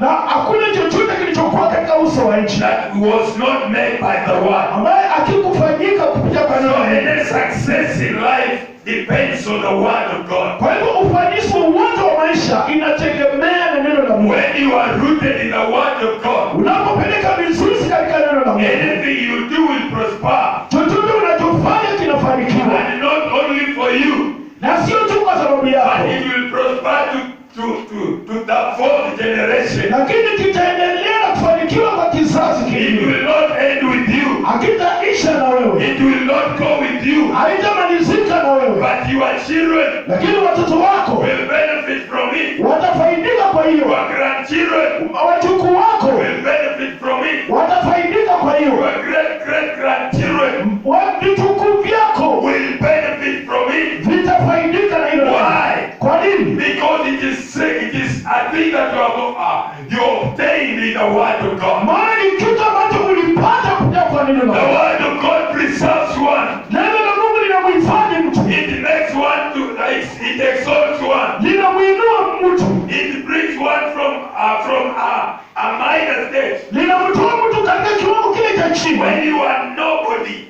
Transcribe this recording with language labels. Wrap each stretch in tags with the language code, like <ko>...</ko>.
<sw>Na hakuna chochote kilichokuwa katika uso wa nchi</sw> <en>that was not made by the word.</en> <sw>ambaye akikufanyika kupitia kwa neno.</sw> <en>So any success in life depends on the word of God.</en> <sw>Kwa hivyo ufanisi wote wa maisha inategemea na neno la Mungu.</sw> <en>When you are rooted in the word of God,</en> <sw>unapopeleka mizizi katika neno la Mungu,</sw> <en>anything you do will prosper.</en> <sw>Chochote unachofanya kinafanikiwa.</sw> <en>And not only for you,</en> <sw>na sio tu kwa sababu yako,</sw> <en>but it will prosper to the fourth generation.</en> <sw>Lakini kitaendelea kufanikiwa kwa kizazi kingine.</sw> <en>It will not end with you.</en> <sw>Hakitaisha na wewe.</sw> <en>It will not go with you.</en> <sw>Haitamalizika na wewe.</sw> <en>But your children,</en> <sw>lakini watoto wako</sw> <en>will benefit from it.</en> <sw>Watafaidika kwa hiyo.</sw> <en>Your grandchildren,</en> <sw>wajukuu wako,</sw> <en>will benefit from it.</en> <sw>Watafaidika kwa hiyo.</sw> <en>Your great grandchildren,</en> <sw>vitukuu vyako,</sw> <en>will benefit from it.</en> <sw>Vitafaidika na hilo.</sw> <en>Why?</en> <sw>Kwa nini?</sw> <en>Because it is a thing that you obtained in the word of God.</en> <sw>Maana ni kitu ambacho ulipata kutoka kwa neno la</sw> <en>The word of God preserves one.</en> <sw>Neno la Mungu linamhifadhi mtu.</sw> <en>It makes one to it exalts one.</en> <sw>Linamuinua mtu.</sw> <en>It brings one from a minor state.</en> <sw>Linamtoa mtu katika kiwango kile cha chini.</sw> <en>When you are nobody,</en>